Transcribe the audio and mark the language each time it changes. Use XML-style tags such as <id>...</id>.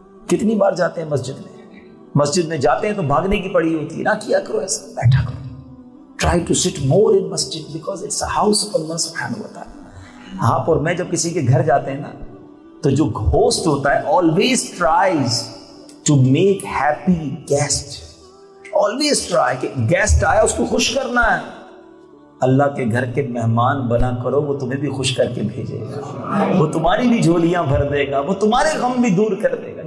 <ur>کتنی بار جاتے ہیں مسجد میں جاتے ہیں تو بھاگنے کی پڑی ہوتی ہے. نہ کیا کرو ایسا، بیٹھا کرو.</ur> <en>Try to sit more in masjid because it's a house of Allah subhanahu wa ta'ala.</en> <ur>آپ اور میں جب کسی کے گھر جاتے ہیں نا تو جو ہوسٹ ہوتا ہے</ur> <en>always tries to make happy guest. Always try</en> <ur>کہ گیسٹ آیا اس کو خوش کرنا ہے. اللہ کے گھر کے مہمان بنا کرو، وہ تمہیں بھی خوش کر کے بھیجے گا، وہ تمہاری بھی جھولیاں بھر دے گا، وہ تمہارے غم بھی دور کر دے گا.</ur>